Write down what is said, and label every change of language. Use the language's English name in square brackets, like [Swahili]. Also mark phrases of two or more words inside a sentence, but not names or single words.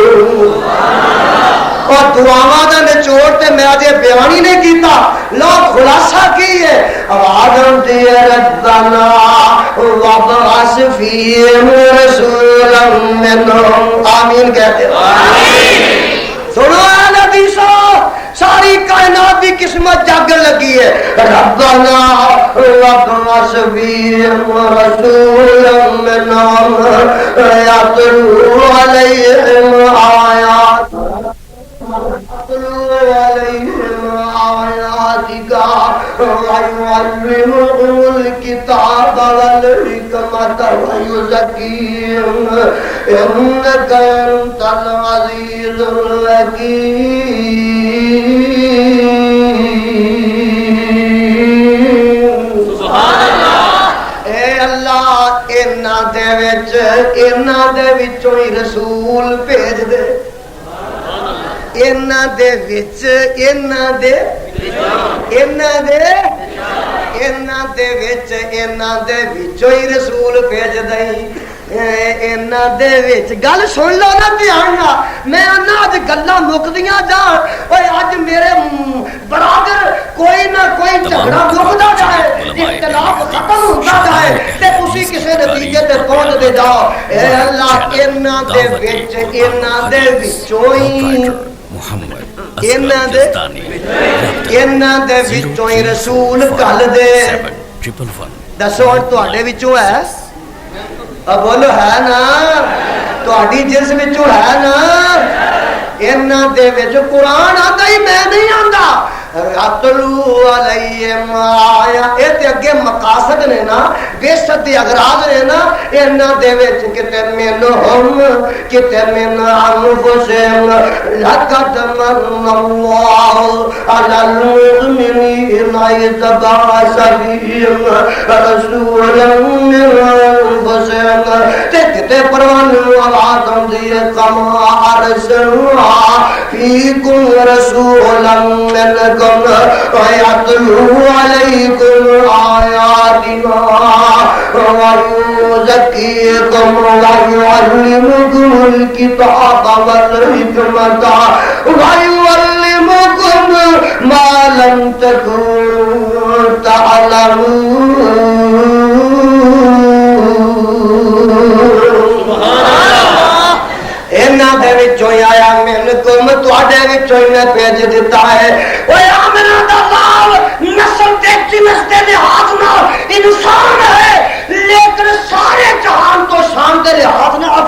[Punjabi] اور دعاواں دا نچوڑ تے میں اجے بیان ہی نہیں کیتا [Urdu] لو خلاصہ کی ہے آواز آتی ہے [Arabic] ربنا وابعث فیہم رسولا منہم [Urdu] آمین کہتے ہیں سنو اے نبی صاحب ساری کائنات کی قسمت جاگن لگی ہے [Arabic] ربنا وابعث فیہم رسولا منہم یتلو علیہم آیات عليهم آياتك ويعلمهم الكتاب والحكمة ويزكيهم إنك أنت العزيز الحكيم سبحان الله [Punjabi] اے اللہ انہاں دے وچوں ہی رسول بھیج دے انہاں دے وچ انہاں دے وچوں ہی رسول بھیج دئی انہاں دے وچ گل سن لو نا دھیان نال میں انہاں اج گلاں مکدیاں جان اوے اج میرے برادر کوئی نہ کوئی جھگڑا مکدا جائے اختلاف ختم ہوندا جائے تے تسی کسے نتیجے تے پہنچ دے جاؤ اے اللہ انہاں دے وچوں ہی انہاں دے وچوں ہی رسول کل دے دسو ہن تواڈے وچوں ہے بولو ہے نا تواڈی جس وچوں ہے نا انہاں دے وچ قرآن آندا ہی میں نہیں آندا [Arabic] اتلو علیہم [Punjabi] آیا اے تے اگے مقاصد نے نا بے شک اغراض نے نا انہاں دے وچ کتے [Arabic] منہم کتے من انفسہم لقد من اللہ علی المؤمنین اذ بعث فیہم رسولا من انفسہم [Punjabi] تے کتے پروان آواز آندی ہے [Arabic] کما ارسلنا فیکم رسولا منکم وَيَتْلُو عَلَيْكُمْ آيَاتِنَا وَيُزَكِّيكُمْ وَيُعَلِّمُكُمُ الْكِتَابَ وَالْحِكْمَةَ وَيُعَلِّمُكُمْ مَا لَمْ تَكُونُوا تَعْلَمُونَ [Punjabi] انہاں دے وچوں آیا منکم تواڈے وچوں میں بھیج دیتا ہے اوے آمنا دا لال نسل تے جنس دے لحاظ نال انسان ہے لیکن سارے جہان تو شان دے لحاظ